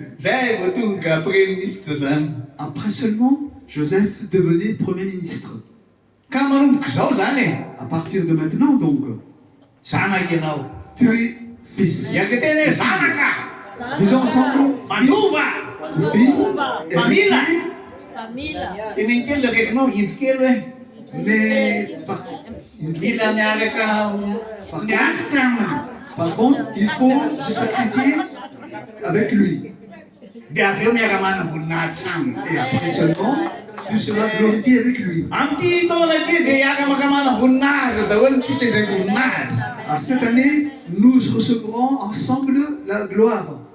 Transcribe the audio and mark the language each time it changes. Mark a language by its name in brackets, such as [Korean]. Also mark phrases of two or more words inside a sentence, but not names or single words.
[Malagasy] Zay vao tonga [French] premier ministre [Malagasy] zany. [French] Après seulement, Joseph devenait Premier ministre. [Malagasy] Ka manomboka izao zany e. [French] À partir de maintenant, donc, [Malagasy] Zanaka ianao. [French] tu es fils. [Malagasy] Iaka tena hoe zanaka. [French] Disons ensemble, fils [Malagasy] Mandova. [French] ou fille, Famille. héritier, Famille. [Malagasy] Teneny kely le akaikinao indro kely hoe [French] Mais par contre, il faut se sacrifier avec lui. Et après seulement, tu seras glorifié avec lui. Cette année, nous recevrons ensemble la gloire.